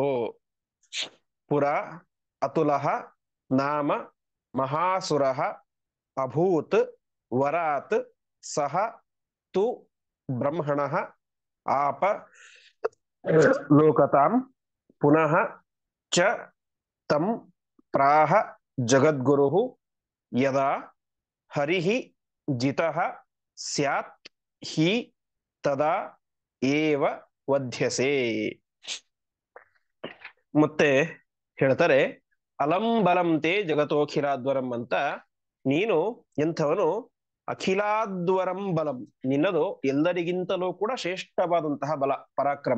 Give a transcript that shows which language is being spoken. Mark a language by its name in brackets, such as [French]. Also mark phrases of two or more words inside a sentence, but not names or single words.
[Sanskrit] पुर अतुलः नाम महासुरः अभूत् वरात् सह तु ब्रह्मणः आप लोकतां पुनः च तं प्राह जगद्गुरुः यदा हरिः जितः स्यात् हि तदा एव वध्यसे. [Kannada] ಮತ್ತೆ ಹೇಳ್ತಾರೆ, [Sanskrit] अलं बलं ते जगतोखिलाद्वरं [Kannada] ಅಂತ, ನೀನು ಎಂಥವನು, [Sanskrit] अखिलाद्वरं बलं, [Kannada] ನಿನ್ನದು ಎಲ್ಲರಿಗಿಂತಲೂ ಕೂಡ ಶ್ರೇಷ್ಠವಾದಂತಹ ಬಲ, ಪರಾಕ್ರಮ.